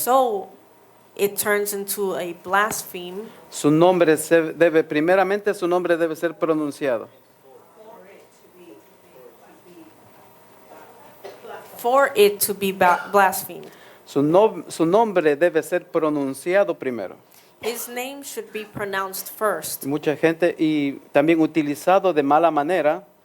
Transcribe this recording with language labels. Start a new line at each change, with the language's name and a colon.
English: so it turns into a blaspheme.
Spanish: su nombre primeramente su nombre debe ser pronunciado.
English: For it to be blasphemed.
Spanish: Su nombre debe ser pronunciado primero.
English: His name should be pronounced first.
Spanish: Mucha gente, y también utilizando de mala manera,